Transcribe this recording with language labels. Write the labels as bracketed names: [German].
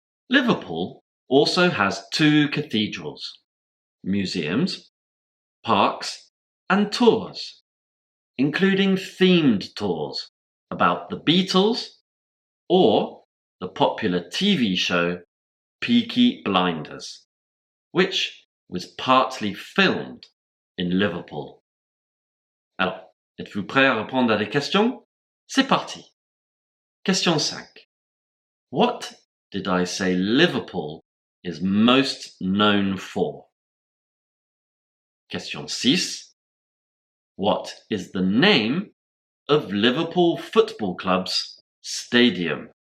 [English] Liverpool also has 2 cathedrals, museums, parks, and tours, including themed tours about the Beatles or the popular TV show Peaky Blinders, which was partly filmed in Liverpool. [French] Alors, êtes-vous prêt à répondre à des questions? C'est parti. Question 5. [English] What did I say Liverpool is most known for? Question 6. What is the name of Liverpool Football Club's stadium?